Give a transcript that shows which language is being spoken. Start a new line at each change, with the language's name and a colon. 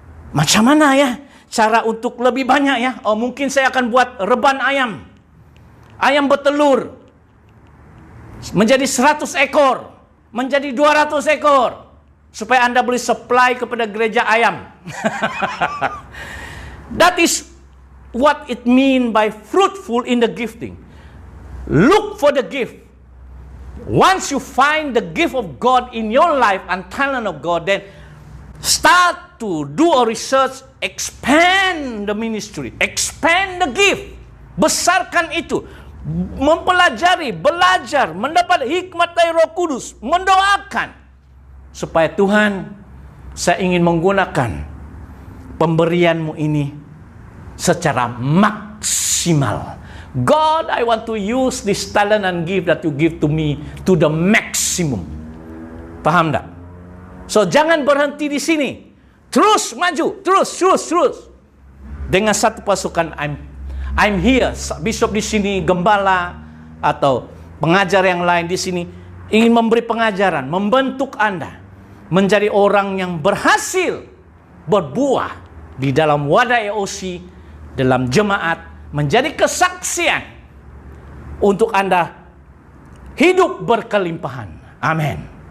Malay: Macam mana ya cara untuk lebih banyak ya? Oh, mungkin saya akan buat reban ayam. Ayam bertelur. Menjadi 100 ekor. Menjadi 200 ekor. Supaya Anda boleh supply kepada gereja ayam.
English: That is what it mean by fruitful in the gifting. Look for the gift. Once you find the gift of God in your life and talent of God, then start to do a research, expand the ministry, expand the gift.
Malay: Besarkan itu. Mempelajari, belajar, mendapat hikmat dari Roh Kudus, mendoakan. Supaya Tuhan, saya ingin menggunakan pemberianmu ini secara maksimal.
English: God, I want to use this talent and gift that you give to me to the maximum.
Malay: Paham tak? So, jangan berhenti di sini. Terus maju, terus. Dengan satu pasukan,
English: I'm here.
Malay: Bishop di sini, gembala atau pengajar yang lain di sini ingin memberi pengajaran, membentuk Anda menjadi orang yang berhasil berbuah di dalam wadah EOC, dalam jemaat, menjadi kesaksian untuk Anda hidup berkelimpahan. Amin.